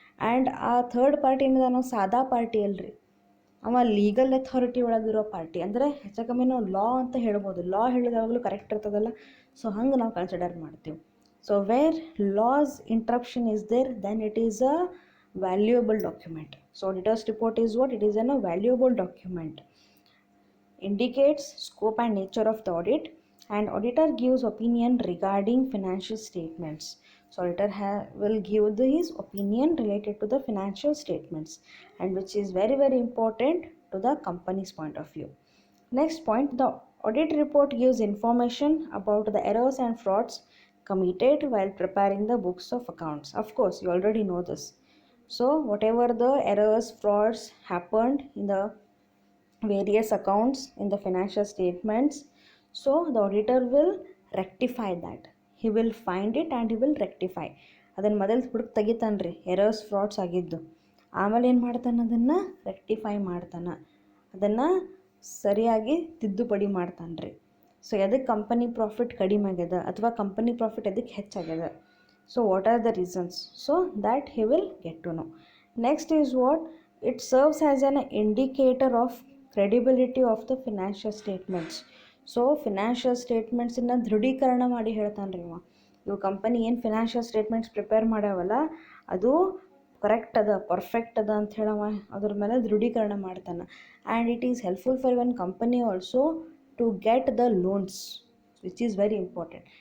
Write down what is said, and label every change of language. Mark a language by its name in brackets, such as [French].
[Kannada] And ಆ third party ಏನಿದೆ ನಾವು ಸಾದಾ ಪಾರ್ಟಿ ಅಲ್ರಿ, ಅವ ಲೀಗಲ್ ಅಥಾರಿಟಿ ಒಳಗಿರೋ ಪಾರ್ಟಿ, ಅಂದರೆ ಹೆಚ್ಚು ಕಮ್ಮಿ ನಾವು ಲಾ ಅಂತ ಹೇಳ್ಬೋದು. ಲಾ ಹೇಳಿದಾಗಲೂ ಕರೆಕ್ಟ್ ಇರ್ತದಲ್ಲ, ಸೊ ಹಂಗೆ ನಾವು ಕನ್ಸಿಡರ್ ಮಾಡ್ತೀವಿ. [English] So where loss interruption is there, then it is a valuable document. So auditor's report is what? It is a valuable document. Indicates scope and nature of the audit, and auditor gives opinion regarding financial statements. So auditor will give his opinion related to the financial statements, and which is very important to the company's point of view. Next point, the audit report gives information about the errors and frauds committed while preparing the books of accounts. Of course, you already know this. So whatever the errors, frauds happened in the various accounts in the financial statements, so the auditor will rectify that. He will find it and he will rectify. [Kannada] ಅದನ್ನು ಮೊದಲು ಹುಡುಕಿ ತೆಗಿತಾನ್ರಿ errors frauds ಆಗಿದ್ದು, ಆಮೇಲೆ ಏನು ಮಾಡ್ತಾನೆ, ಅದನ್ನು rectify ಮಾಡ್ತಾನೆ, ಅದನ್ನು ಸರಿಯಾಗಿ ತಿದ್ದುಪಡಿ ಮಾಡ್ತಾನ್ರಿ. ಸೊ ಎದಕ್ಕೆ ಕಂಪನಿ ಪ್ರಾಫಿಟ್ ಕಡಿಮೆ ಆಗ್ಯದ ಅಥವಾ ಕಂಪನಿ ಪ್ರಾಫಿಟ್ ಎದಕ್ಕೆ ಹೆಚ್ಚಾಗ್ಯದ, [English] so what are the reasons, so that he will get to know. Next is what? It serves as an indicator of credibility of the financial statements. [Kannada] So financial statements ಇಂದ ದೃಢೀಕರಣ ಮಾಡಿ ಹೇಳ್ತಾನ್ರಿ ಇವ, ಇವು company ಏನು financial statements prepare ಮಾಡ್ಯಾವಲ್ಲ ಅದು correct ಅದ, perfect ಅದ ಅಂತ ಹೇಳವ ಅದ್ರ ಮೇಲೆ ದೃಢೀಕರಣ ಮಾಡ್ತಾನೆ. [English] And it is helpful for one company also to get the loans, which is very important.